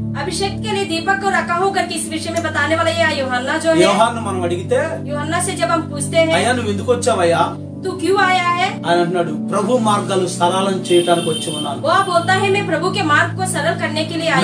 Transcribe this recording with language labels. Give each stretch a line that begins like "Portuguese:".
Hindi: अभिषेक के लिए दीपक को रखा हूँ करके इस विषय में बताने वाला यह యోహన్నా जो है।
Telugu: యోహాను మనం అడిగితే,
Hindi: యోహన్నా से जब हम पूछते हैं
Telugu: అయ్యా నువ్వు ఎందుకు వచ్చావయ్యా
Hindi: तू क्यों आया है,
Telugu: అని అంటున్నాడు, ప్రభు మార్గాలు సరళం చేయడానికి వచ్చి ఉన్నాను।
Hindi: वो बोलता है मैं प्रभु के मार्ग को सरल करने के लिए आया